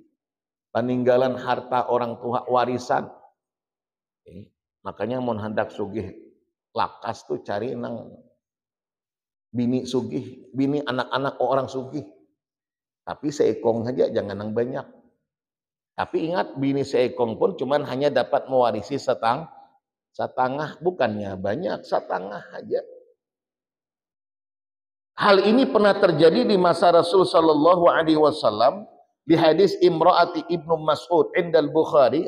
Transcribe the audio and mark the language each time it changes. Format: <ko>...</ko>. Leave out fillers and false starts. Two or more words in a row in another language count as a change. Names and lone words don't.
<id>Peninggalan harta orang tua, warisan.</id> <bjn>Makanya mau hendak sugih lakas tuh cari nang bini sugih, bini anak-anak orang sugih. Tapi seekong saja, jangan nang banyak.</bjn> <id>Tapi ingat, bini seekong pun cuman hanya dapat mewarisi setengah, bukannya banyak, setengah aja. Hal ini pernah terjadi di masa Rasul</id> <ar>صلى الله عليه وسلم</ar> <id>di hadis Imraati Ibnu Mas'ud</id> <ar>عند البخاري.</ar>